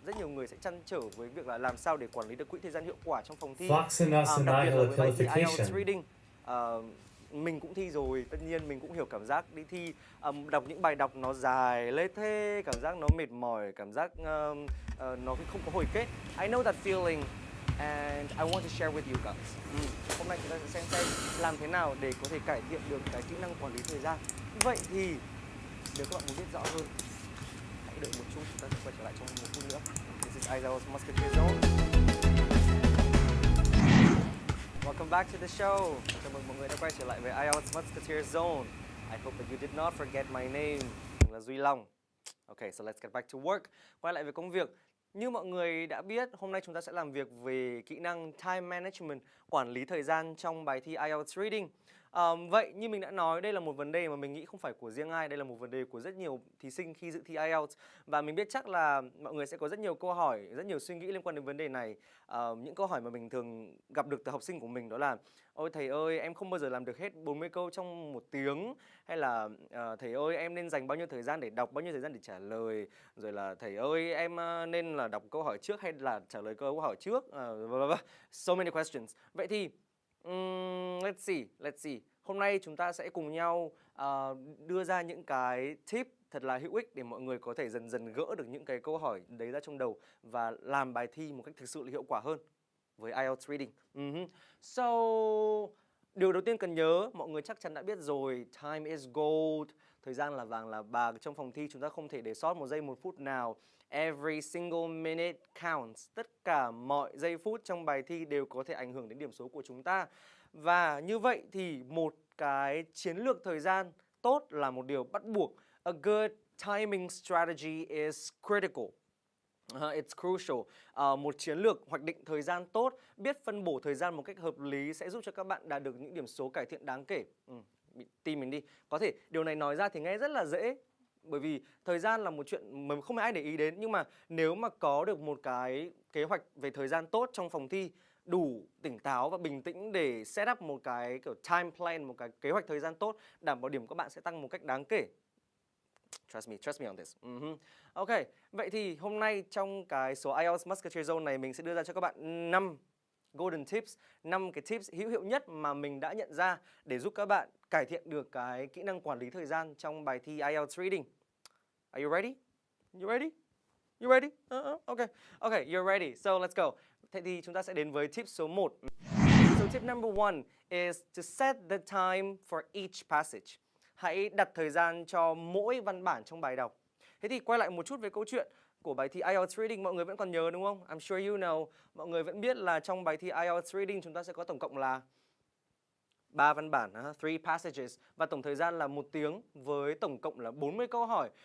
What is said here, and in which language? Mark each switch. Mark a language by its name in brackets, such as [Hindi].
[Vietnamese] Rất nhiều người sẽ trăn trở với việc là làm sao để quản lý được quỹ thời gian hiệu quả trong phòng thi. Đặc biệt là với bài thi IELTS Reading. Mình cũng thi rồi, tất nhiên mình cũng hiểu cảm giác đi thi, đọc những bài đọc nó dài lê thê, cảm giác nó mệt mỏi, cảm giác nó không có hồi kết. [English] I know that feeling and I want to share with you guys. [Vietnamese] Hôm nay chúng ta sẽ xem làm thế nào để có thể cải thiện được cái kỹ năng quản lý thời gian. Vậy thì nếu các bạn muốn biết rõ hơn, hãy đợi một chút, chúng ta sẽ quay trở lại trong một phút nữa. [English] This is IELTS Musketeer Zone. Welcome back to the show. [Vietnamese] Chào mừng mọi người đã quay trở lại với IELTS Musketeer Zone. [English] I hope that you did not forget my name. [Vietnamese] Mình là Duy Long. [English] Okay, so let's get back to work. [Vietnamese] Quay lại với công việc. Như mọi người đã biết, hôm nay chúng ta sẽ làm việc về kỹ năng time management, quản lý thời gian trong bài thi IELTS Reading. Vậy như mình đã nói, đây là một vấn đề mà mình nghĩ không phải của riêng ai, đây là một vấn đề của rất nhiều thí sinh khi dự thi IELTS. Và mình biết chắc là mọi người sẽ có rất nhiều câu hỏi, rất nhiều suy nghĩ liên quan đến vấn đề này. Những câu hỏi mà mình thường gặp được từ học sinh của mình đó là: ôi thầy ơi, em không bao giờ làm được hết 40 câu trong 1 tiếng. Hay là thầy ơi, em nên dành bao nhiêu thời gian để đọc, bao nhiêu thời gian để trả lời. Rồi là thầy ơi, em nên là đọc câu hỏi trước hay là trả lời câu hỏi trước. [English] So many questions. [Vietnamese] Vậy thì [English] let's see. [Vietnamese] Hôm nay chúng ta sẽ cùng nhau đưa ra những cái tip thật là hữu ích để mọi người có thể dần dần gỡ được những cái câu hỏi đấy ra trong đầu và làm bài thi một cách thực sự là hiệu quả hơn với IELTS Reading. So, điều đầu tiên cần nhớ, mọi người chắc chắn đã biết rồi, [English] time is gold. [Vietnamese] Thời gian là vàng là bạc. Trong phòng thi chúng ta không thể để sót một giây một phút nào. [English] Every single minute counts. [Vietnamese] Tất cả mọi giây phút trong bài thi đều có thể ảnh hưởng đến điểm số của chúng ta. Và như vậy thì một cái chiến lược thời gian tốt là một điều bắt buộc. [English] A good timing strategy is critical. It's crucial. [Vietnamese] Một chiến lược hoạch định thời gian tốt, biết phân bổ thời gian một cách hợp lý sẽ giúp cho các bạn đạt được những điểm số cải thiện đáng kể. Tin mình đi. Có thể điều này nói ra thì nghe rất là dễ, bởi vì thời gian là một chuyện mà không ai để ý đến. Nhưng mà nếu mà có được một cái kế hoạch về thời gian tốt trong phòng thi, đủ tỉnh táo và bình tĩnh để set up một cái kiểu time plan, một cái kế hoạch thời gian tốt, đảm bảo điểm của bạn sẽ tăng một cách đáng kể. [English] Trust me on this. [Vietnamese] Ok, vậy thì hôm nay trong cái số IELTS Musketeer Zone này mình sẽ đưa ra cho các bạn 5 golden tips, 5 cái tips hữu hiệu nhất mà mình đã nhận ra để giúp các bạn cải thiện được cái kỹ năng quản lý thời gian trong bài thi IELTS Reading. [English] Are you ready? You ready? You ready? Okay, you're ready. So let's go. [Vietnamese] Thế thì chúng ta sẽ đến với tip số 1. [English] So tip number 1 is to set the time for each passage. [Vietnamese] Hãy đặt thời gian cho mỗi văn bản trong bài đọc. Thế thì quay lại một chút về câu chuyện của bài thi IELTS Reading, mọi người vẫn còn nhớ đúng không? [English] I'm sure you know. [Vietnamese] Mọi người vẫn biết là trong bài thi IELTS Reading chúng ta sẽ có tổng cộng là 3 văn bản, 3 passages, và tổng thời gian là 1 tiếng với tổng cộng là 40 câu hỏi.